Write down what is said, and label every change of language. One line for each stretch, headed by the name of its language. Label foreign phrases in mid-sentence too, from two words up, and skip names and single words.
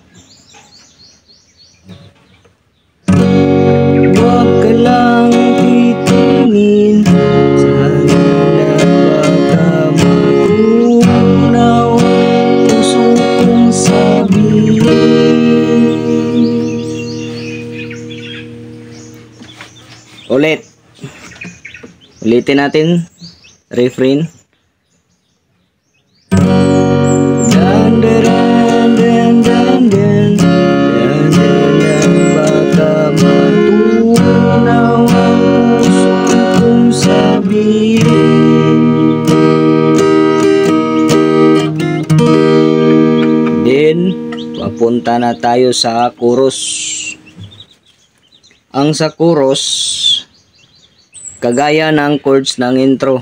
Filipino: Huwag ka lang titingin sa halala, baka matunaw ang puso kong sabihin. Ulitin natin. Refrain. Dan dan dan dan dan dan dan, baka matunaw ang puso kong sabihin. Then, papunta na tayo sa chorus. Ang sa chorus, kagaya ng chords ng intro.